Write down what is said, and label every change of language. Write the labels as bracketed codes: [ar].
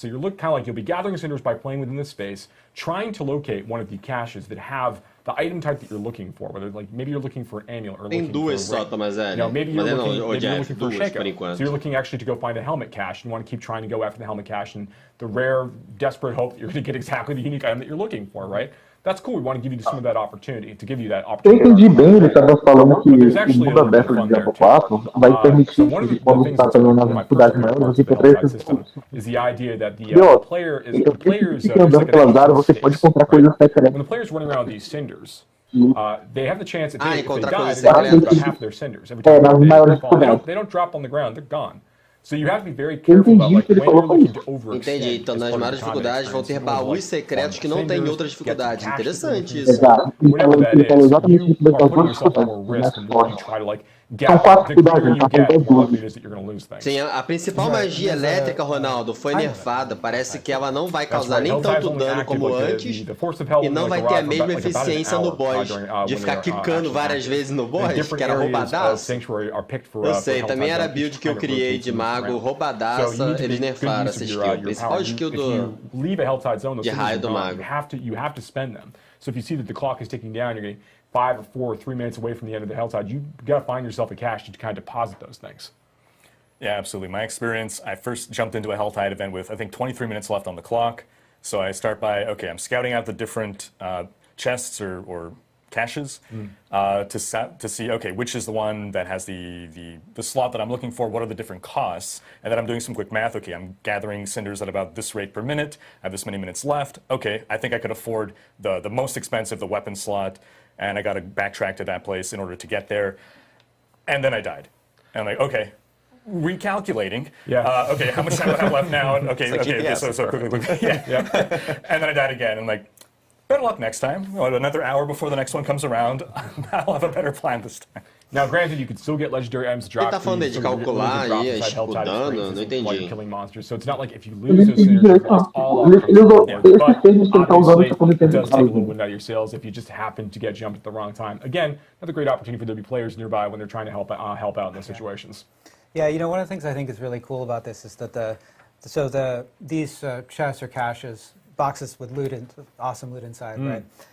[en] So you look kind of like you'll be gathering cinders by playing within this space, trying to locate one of the caches that have the item type that you're looking for, whether like maybe you're looking for an amulet or looking for a ring. You know, maybe you're looking for a Shaco. So you're looking actually to go find a helmet cache and you want to keep trying to go after the helmet cache and the rare, desperate hope that you're going to get exactly the unique item that you're looking for, right? That's cool. We want to give you some of that opportunity, to give you that opportunity. [pt] Eu entendi bem, ele estava falando que o mundo aberto do Diablo 4 vai permitir que quando você está fazendo uma dificuldade maior, você ter três recursos. [en] Is the idea that the player is the players [pt] andando pelas áreas, você pode encontrar coisas secretas. [en] When the player's running around these cinders, they have the chance if they die, they lose about half their cinders. Every time they fall, they don't drop on the ground, they're gone. So you have to be very careful about like when you're looking to overextend. [pt] Entendi. Então nas maiores dificuldades vão ter baús secretos que não tem em outras dificuldades. Interessante isso. Exato. Ele falou exatamente isso das duas dificuldades. São quatro dificuldades, tá com duas. Sim, a principal magia elétrica, Ronaldo, foi nerfada. Parece que ela não vai causar nem tanto dano como antes e não vai ter a mesma eficiência no boss, de ficar quicando várias vezes no boss, que era roubadaço. Eu sei, também era a build que eu criei de mago roubadaça, eles nerfaram essa skill. A principal skill de raio do mago. [en] You have to spend them. So if you see that the clock is ticking down, you're getting 5 or 4 or 3 minutes away from the end of the Helltide, you got to find yourself a cache to kind of deposit those things. Yeah, absolutely. My experience, I first jumped into a Helltide event with, I think, 23 minutes left on the clock. So I start by, okay, I'm scouting out the different chests or caches to see, okay, which is the one that has the slot that I'm looking for, what are the different costs, and then I'm doing some quick math. Okay, I'm gathering cinders at about this rate per minute, I have this many minutes left. Okay, I think I could afford the most expensive, the weapon slot, and I got to backtrack to that place in order to get there. And then I died. And I'm like, okay, recalculating. Yeah. Okay, how much time do I have left now? Okay, so quickly. Yeah. And then I died again. And like, better luck next time. Well, another hour before the next one comes around, I'll have a better plan this time. Now, granted, you can still get legendary items dropped. [pt] Ele tá falando de calcular e o dano, não entendi. [en] Killing monsters, so it's not like if you lose those cinders, you lost all [pt] Ele usou esses que ele tá usando para poder [en] it does take a little wind out of your sails if you just happen to get jumped at the wrong time. Again, another great opportunity for there to be players nearby when they're trying to help out in those situations. Yeah, you know, one of the things I think is really cool about this is that these chests or caches, boxes with loot, awesome loot inside, right?